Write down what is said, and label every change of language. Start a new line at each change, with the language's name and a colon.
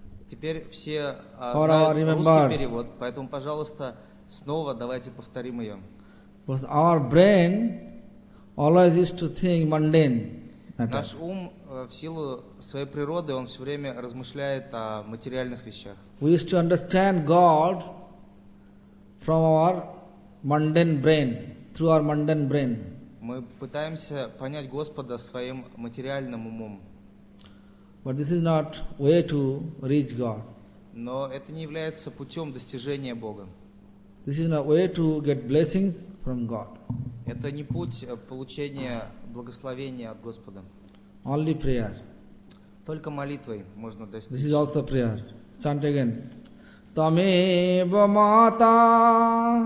Russian: Теперь все знают русский перевод, поэтому, пожалуйста, снова давайте повторим ее.
English: Because our brain always used to think mundane.
Russian: Наш ум в силу своей природы, он все время размышляет о материальных вещах.
English: We used to understand God from our mundane brain, through our mundane brain.
Russian: Мы пытаемся понять Господа своим материальным умом.
English: But this is not way to reach God.
Russian: Но это не является путем достижения Бога.
English: This is not a way to get blessings from God.
Russian: Это не путь получения благословения от Господа.
English: Only prayer.
Russian: Только молитвой можно достичь.
English: This is also prayer. Chant again.
Sanskrit: Тамева мата.